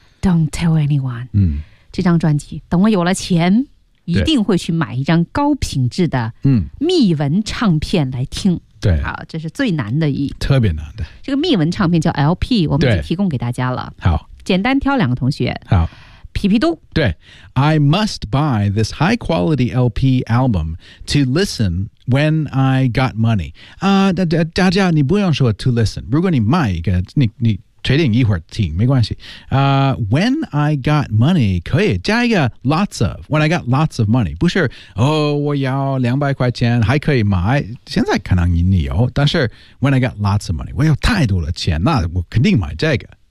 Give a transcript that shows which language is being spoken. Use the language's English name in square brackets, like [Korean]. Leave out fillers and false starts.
[English] Don't tell anyone. [Chinese] 这张专辑等我有了钱。一定会去买一张高品质的密文唱片来听。对，好，这是最难的一，特别难的。这个密文唱片叫 LP， 我们已经提供给大家了。好。简单挑两个同学。好。皮皮都。对。 [English] I must buy this high quality LP album to listen when I got money. [Chinese] 大家你不用说 [English] to listen. [Chinese] 如果你买一个你确定一会儿听没关系。 [English] When I got money, [Chinese] 可以加一个 [English] lots of, when I got lots of money, [Chinese] 不是oh, 我要200块钱还可以买现在可能你有但是 when I got lots of money, 我有太多的钱那我肯定买这个。